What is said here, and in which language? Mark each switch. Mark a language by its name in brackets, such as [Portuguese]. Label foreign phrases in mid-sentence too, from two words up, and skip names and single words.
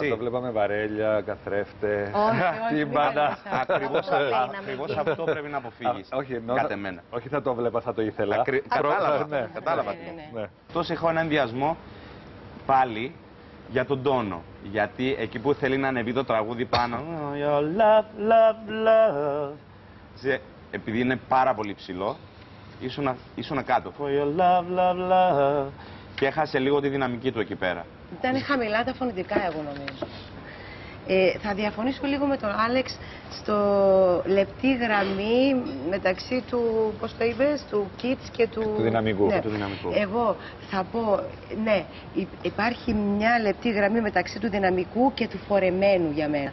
[Greek] Θα το βλέπαμε βαρέλια, καθρέφτε, τύμπανα. Ακριβώς αυτό πρέπει να αποφύγεις. Όχι θα το βλέπα, θα το ήθελα. Κατάλαβα. Τόσο έχω έναν ενδιασμό πάλι για τον τόνο. Γιατί εκεί που θέλει να ανεβεί το τραγούδι πάνω, [English] your love, love, love, [Greek] επειδή είναι πάρα πολύ ψηλό, ήσουν κάτω. [English] For your love, love, love. [Greek] Και έχασε λίγο τη δυναμική του εκεί πέρα. Ήταν χαμηλά τα φωνητικά, εγώ νομίζω. Θα διαφωνήσω λίγο με τον Άλεξ στο λεπτή γραμμή μεταξύ του, πώς το είπες, του kitsch και του δυναμικού. Ναι. Του δυναμικού. Εγώ θα πω, ναι, υπάρχει μια λεπτή γραμμή μεταξύ του δυναμικού και του φορεμένου για μένα.